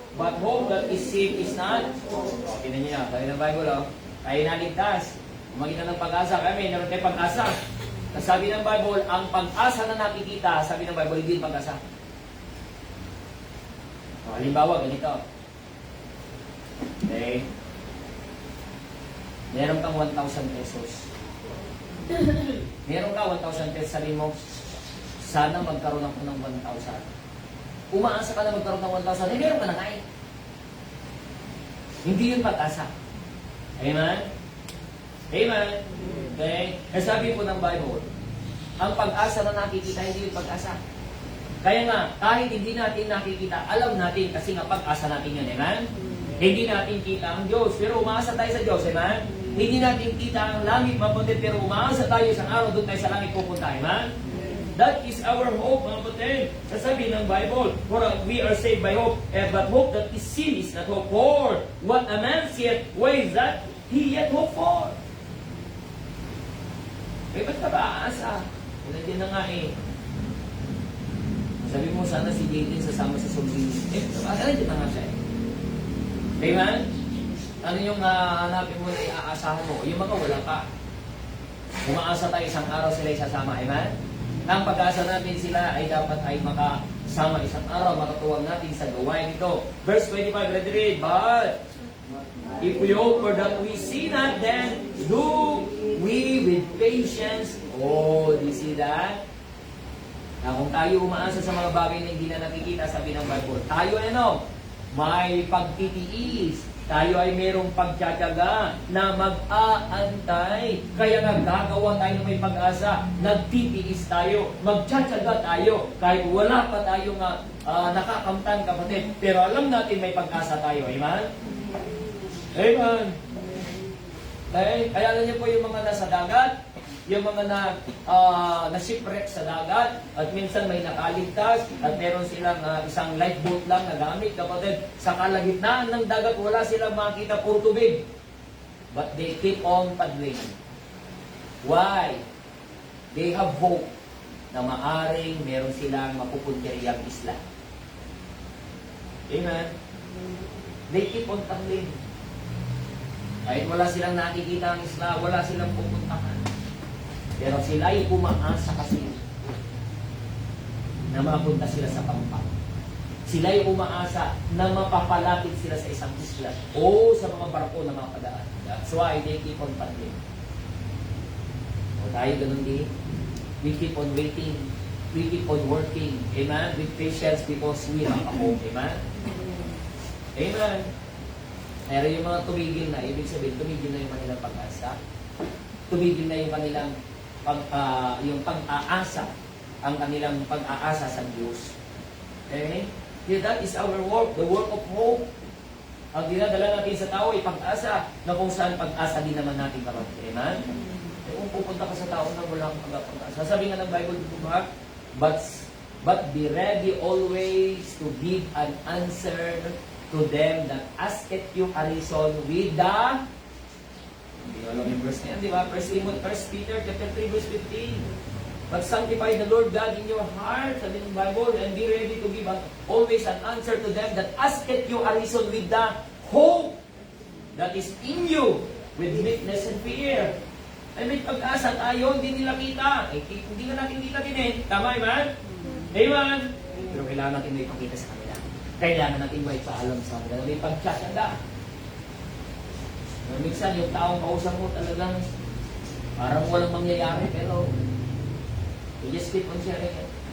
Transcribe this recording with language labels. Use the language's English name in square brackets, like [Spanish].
[English] But hope that is saved is not. [Filipino] Tingnan niyo na, tayo ng Bible, tayo naligtas. Kumagitan ng pag-asa kami, meron tayong pag-asa. Sabi ng Bible, ang pag-asa na nakikita, sabi ng Bible, hindi pag-asa. Halimbawa, ganito. Okay? Meron kang 1,000 pesos. Meron ka 1,000 pesos, sabi mo, sana magkaroon ako ng 1,000. Umaasa ka na magkaroon ng 1,000, meron ka na nga eh. Hindi yun pag-asa. Amen? Amen? Okay? Kasi sabi po ng Bible, ang pag-asa na nakikita, hindi yung pag-asa. Kaya nga, kahit hindi natin nakikita, alam natin kasi nga pag-asa natin yun. Amen? Hindi natin kita ang Diyos, pero umaasa tayo sa Diyos. Amen? Hindi natin kita ang langit mabuti, pero umaasa tayo isang araw, doon tayo sa langit pupunta. [English] Amen? That is our hope, [Filipino] mga kapatid. Sasabi ng Bible, [English] for we are saved by hope, but hope that is seen is not hope. For what a man seeth, why is that he yet hope for? [Filipino] Eh, ba't ka ba aasa? Yan na nga eh. Sabi mo sana si Jaden sasama sa Sombini. Nandiyan na nga siya eh. Amen? Ano yung hanapin mo na iaasahan mo? Yung mga wala pa. Umaasa tayo isang araw sila isasama. Amen? Ang pag-asa natin sila ay dapat ay makasama isang araw, makatuwag natin sa gawain ito. [English] Verse 25, read. But if we hope for that we see not, then do we with patience. Oh, do you see that? [Filipino] Na kung tayo umaasa sa mga bagay na hindi na nakikita, sabi ng Bible, tayo may pagtitiis. Tayo ay merong pagtsatsaga na mag-aantay. Kaya nga gagawa tayo ng may pag-asa. Nagtitiis tayo. Magtsatsaga tayo. Kahit wala pa tayong nakakamtan, kapatid. Pero alam natin may pag-asa tayo. Amen? Amen. Kaya alam niyo po yung mga nasa dagat, yung mga na shipwreck sa dagat, at minsan may nakaligtas, at meron silang isang lifeboat lang na gamit, kapatid. Sa kalagitnaan ng dagat, wala silang makita, puro tubig. [English] But they keep on paddling. Why? They have hope [Filipino] na maaring meron silang mapupuntiriyang isla. [English] Amen? They keep on paddling. [Filipino] Kahit wala silang nakikita ang isla, wala silang pupuntahan. Pero sila ay umaasa kasi na mapunta sila sa pampang. Sila ay umaasa na mapapalapit sila sa isang isla o sa mga barko na mapadaan. [English] That's why they keep on paddling. [Filipino] O tayo ganun din. [English] We keep on waiting. We keep on working. Amen? With patience because we have a hope. Amen? Amen? [Filipino] Pero yung mga tumigil na, ibig sabihin, tumigil na yung kanilang pag-asa. Tumigil na yung kanilang yung pag-aasa, ang kanilang pag-aasa sa Diyos. Okay? [English] That is our work, the work of hope. [Filipino] Ang dinadala natin sa tao ay pag-asa, na kung saan pag-asa din naman natin kapatid. Amen? Kung pupunta ka sa tao na walang pag-asa, sabi nga ng Bible dito ba, [English] but be ready always to give an answer to them that asketh you a reason with the... [Filipino] Hindi alam yung verse na yan, di ba? 1 Peter chapter 3, verse 15. [English] But sanctify the Lord God in your heart, [Filipino] sabi ng Bible, [English] and be ready to give always an answer to them that asketh you a reason with the hope that is in you, with meekness and fear. [Filipino] Ay may pag-asa tayo, hindi nila kita. Hindi na natin kita din eh. Tama, Amen? Amen? Pero kailangan natin may pakita sa kanila. Kailangan natin may paalam sa kanila. May pagtsatsaga. Minsan yung taong kausap mo talagang parang walang mangyayari, pero [English] you just keep on sharing it.